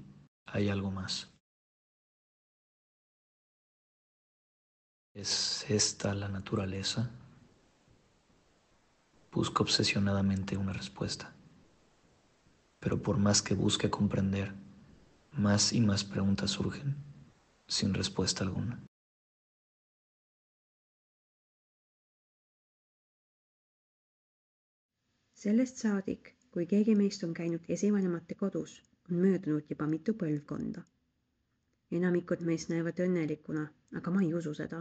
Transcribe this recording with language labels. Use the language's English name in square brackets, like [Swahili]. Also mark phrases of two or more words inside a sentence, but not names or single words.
[Spanish] Hay algo más. ¿Es esta la naturaleza? Busco obsesionadamente una respuesta. Pero por más que busque comprender, más y más preguntas surgen, sin respuesta alguna. [Estonian] Sellest saadik, kui keegi meist on käinud esivanemate kodus, on möödunud juba mitu põlvkonda. Enamikud meist näevad õnnelikuna, aga ma ei usu seda.